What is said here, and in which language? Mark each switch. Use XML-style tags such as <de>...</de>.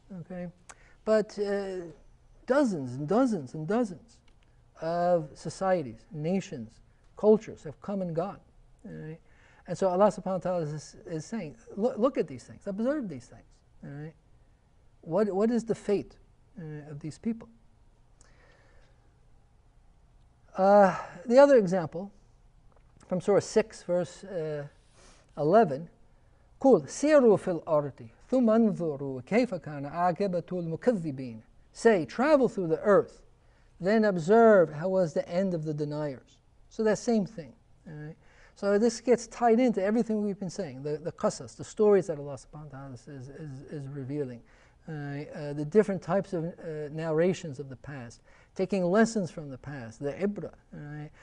<en>Okay, but dozens and dozens and dozens of societies, nations, cultures have come and gone. Right? And so Allah subhanahu wa ta'ala is saying, look at these things, observe these things. Right? What is the fate of these people? The other example from Surah 6, verse 11,</en> <ar>قُلْ سِيرُوا فِي الْأَرْضِ ثُمَّ انظُرُوا كَيْفَ كَانَ عَاقِبَةُ الْمُكَذِّبِينَ.</ar> <en>Say, travel through the earth, then observe how was the end of the deniers. So that same thing. Right? So this gets tied into everything we've been saying, the qasas, the stories that Allah subhanahu wa ta'ala is revealing. The different types of narrations of the past, taking lessons from the past, the ibrah. Right?</en>